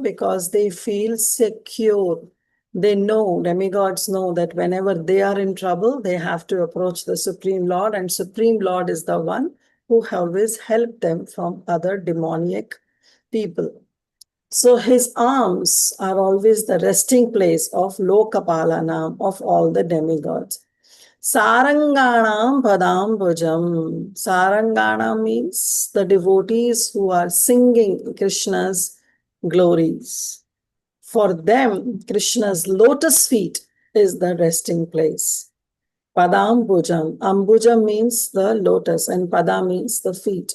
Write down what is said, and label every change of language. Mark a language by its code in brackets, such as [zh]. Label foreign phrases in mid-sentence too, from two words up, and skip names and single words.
[en] Because they feel secure. They know, demigods know that whenever they are in trouble, they have to approach the Supreme Lord, and Supreme Lord is the one who always helped them from other demoniac people. So his arms are always the resting place of Lokapalanam, of all the demigods. [sa] Saranganam Padambujam. [en] Sarangana means the devotees who are singing Krishna's glories. For them, Krishna's lotus feet is the resting place. Padambujam. Ambuja means the lotus and Pada means the feet.